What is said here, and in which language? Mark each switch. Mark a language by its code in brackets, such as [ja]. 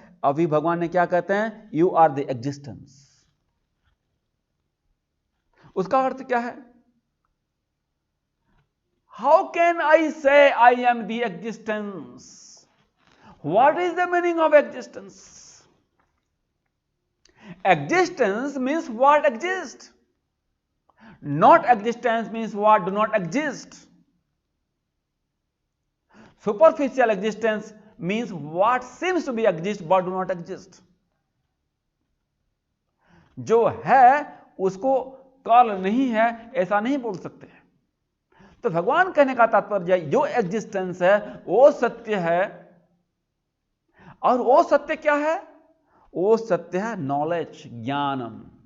[hi] अभी भगवान ने क्या कहते हैं, [en] You are the existence. [hi] उसका अर्थ क्या है? [en] How can I say I am the existence? What is the meaning of existence? Existence means what exists. Not existence means what do not exist. Superficial existence means what seems to be exist but do not exist. [hi] जो है उसको काल नहीं है ऐसा नहीं बोल सकते। तो भगवान कहने का तात्पर्य जो एग्जिस्टेंस है वो सत्य है, और वो सत्य क्या है? वो सत्य है नॉलेज, ज्ञानम।